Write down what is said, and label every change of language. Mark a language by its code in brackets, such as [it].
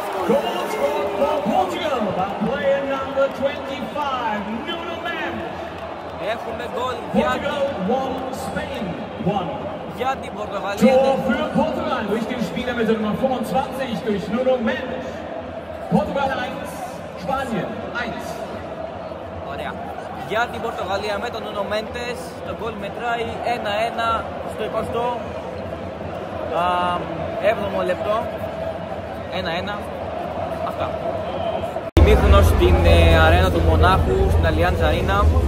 [en] Goal scored for Portugal by player number 25, Nuno Mendes. [el] Έχουμε γκολ [en] Portugal 1, Spain 1. [el] για την Πορτογαλία. [de] Tor für Portugal durch den Spieler mit der Nummer 25, durch Nuno Mendes. Portugal 1, Spanien 1. [el] Ωραία. Για την Πορτογαλία με τον Νούνο Μέντες. Το γκολ μετράει 1-1 στο 27ο λεπτό. 1-1. Αυτά. Ημίχρονος στην αρένα του Μονάχου, στην Allianz Arena.